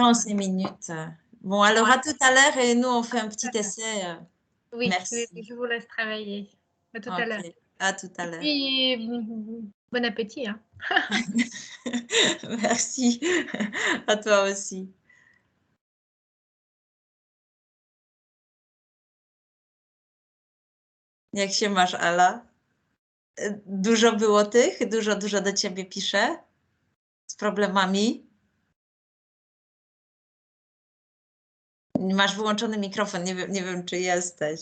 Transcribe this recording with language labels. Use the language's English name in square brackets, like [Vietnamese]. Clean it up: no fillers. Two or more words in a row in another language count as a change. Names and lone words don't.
[French] 45 minutes. Bon, alors à tout à l'heure et nous, on fait un petit essai. Oui, Merci. je vous laisse travailler. À tout à l'heure. Ok, à tout à l'heure. Et bon appétit, hein. Merci. À toi aussi. [Polish] Jak się masz, Ala? Dużo było tych? Dużo do ciebie pisze? Z problemami? Masz wyłączony mikrofon, nie wiem czy jesteś.